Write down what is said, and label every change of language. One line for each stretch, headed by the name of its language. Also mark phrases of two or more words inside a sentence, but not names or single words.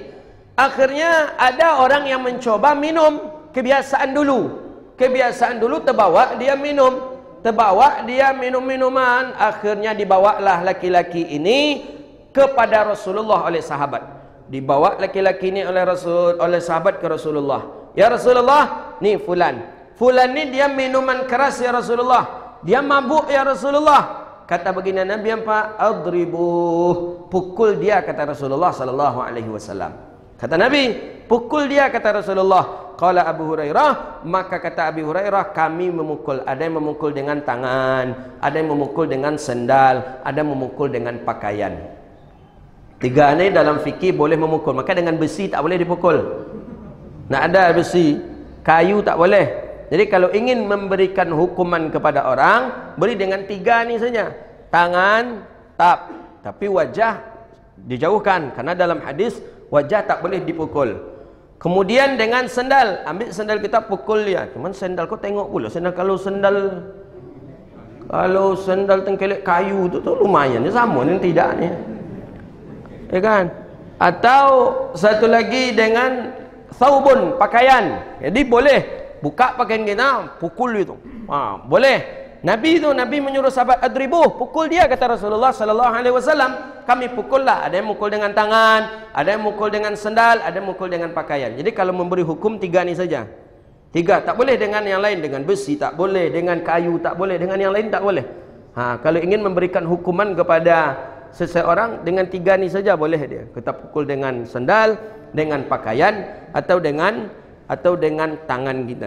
Malay: Akhirnya ada orang yang mencoba minum, kebiasaan dulu terbawa dia minum. Terbawa dia minum-minuman. Akhirnya dibawalah laki-laki ini kepada Rasulullah oleh sahabat. Dibawa laki-laki ini oleh sahabat ke Rasulullah.
Arabic: يا رسول الله,
Malay: ni fulan ni dia minuman keras
Arabic: يا رسول الله,
Malay: dia mabuk
Arabic: يا رسول الله.
Malay: Kata baginda Nabi apa? Adribuh, pukul dia, kata Rasulullah
Arabic: صلى الله عليه وسلم.
Malay: Kata Nabi, pukul dia, kata Rasulullah.
Arabic: قال أبو هريرة,
Malay: maka kata Abu Hurairah, kami memukul. Ada yang memukul dengan tangan, ada yang memukul dengan sendal, ada yang memukul dengan pakaian. Tiga ni dalam fikih boleh memukul. Maka dengan besi tak boleh dipukul. Nak ada besi, kayu tak boleh. Jadi kalau ingin memberikan hukuman kepada orang, beri dengan tiga ni saja. Tangan, tapi wajah dijauhkan. Karena dalam hadis, wajah tak boleh dipukul. Kemudian dengan sendal, ambil sendal kita pukul dia. Cuman sendal kau tengok pula. Kalau sendal tengkelek kayu tu lumayan. Dia sama ni tidak ni. Ya kan? Atau satu lagi dengan thawbun, pakaian. Jadi boleh buka pakaian kita, pukul itu. Boleh. Nabi menyuruh sahabat adribuh, pukul dia, kata Rasulullah
Arabic: صلى الله عليه وسلم.
Malay: Kami pukullah. Ada yang mukul dengan tangan, ada yang mukul dengan sendal, ada yang mukul dengan pakaian. Jadi kalau memberi hukum tiga ni saja. Tiga, tak boleh dengan yang lain. Dengan besi tak boleh, dengan kayu tak boleh, dengan yang lain tak boleh. Kalau ingin memberikan hukuman kepada seseorang, dengan tiga ni saja boleh dia. Kita pukul dengan sendal, dengan pakaian, atau dengan tangan kita.